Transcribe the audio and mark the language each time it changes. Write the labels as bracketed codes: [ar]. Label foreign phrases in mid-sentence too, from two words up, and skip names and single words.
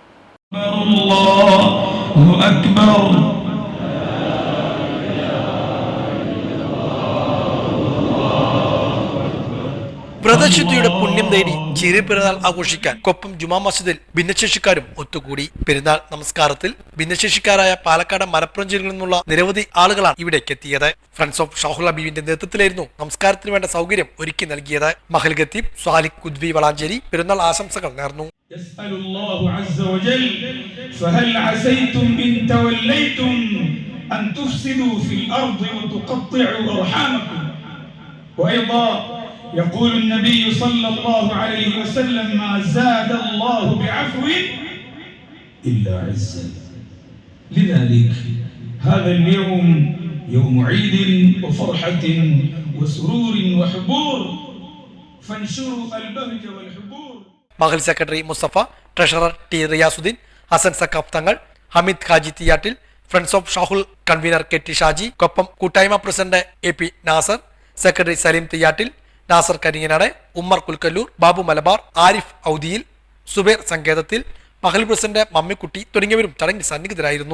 [ml] വ്രതശുദ്ധിയുടെ പുണ്യം നേടി ചെറിയ പെരുന്നാൾ ആഘോഷിക്കാൻ കൊപ്പം ജുമാ മസ്ജിദിൽ ഭിന്നശേഷിക്കാരും ഒത്തുകൂടി. പെരുന്നാൾ നമസ്കാരത്തിൽ ഭിന്നശേഷിക്കാരായ പാലക്കാട് മലപ്പുറം ജില്ലകളിൽ നിന്നുള്ള നിരവധി ആളുകളാണ് ഇവിടേക്ക് എത്തിയത്. ഫ്രണ്ട്സ് ഓഫ് ഷാഹുൽ ഹബീബിന്റെ നേതൃത്വത്തിലായിരുന്നു നമസ്കാരത്തിന് വേണ്ട സൗകര്യം ഒരുക്കി നൽകിയത്. മഹൽ ഖത്തീബ് സ്വാലിഹ് കുദ്വി വളാഞ്ചേരി പെരുന്നാൾ ആശംസകൾ നേർന്നു. [ar] يقول النبي صلى الله عليه وسلم ما زاد الله بعفو إلا عزا. لذلك هذا اليوم يوم عيد وفرحة وسرور وحبور فانشروا البهج والحبور. [ml] മഹൽ സെക്രട്ടറി മുസ്തഫ, ട്രഷറർ ടി റിയാസുദ്ദീൻ, ഹസൻ സക്കാഫ് തങ്ങൾ, ഹമീദ് ഖാജി തിയാട്ടിൽ, ഫ്രണ്ട്സ് ഓഫ് ഷാഹുൽ കൺവീനർ KT ഷാജി, കൊപ്പം കൂട്ടായ്മ പ്രസിഡന്റ് AP നാസർ, സെക്രട്ടറി സലീം തിയ്യാട്ടിൽ, നാസർ കരിങ്ങനാട്, ഉമ്മർ കുൽക്കല്ലൂർ, ബാബു മലബാർ, ആരിഫ് ഔദിയിൽ, സുബൈർ സങ്കേതത്തിൽ, മഹൽ പ്രസിഡന്റ് മമ്മിക്കുട്ടി തുടങ്ങിയവരും ചടങ്ങിൽ സന്നിഹിതരായിരുന്നു.